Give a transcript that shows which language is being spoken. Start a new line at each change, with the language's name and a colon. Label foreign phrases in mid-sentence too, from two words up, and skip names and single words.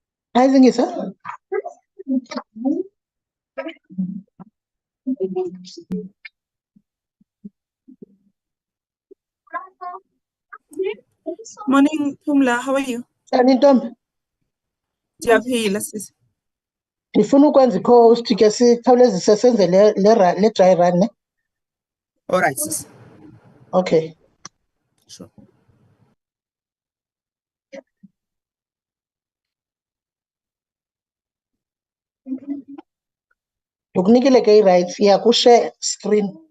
English: I think it's a. Morning, Pumla. How are you? Ntombi,
Xhosa: Ndiyaphila sisi. ndifuna ukwenza i-post ke sikhawulezise senze le
English: dry run
Xhosa: ne?
English: All right, sis. Okay. Sure.
Xhosa: Ndikunikile ke i-rights
English: share screen.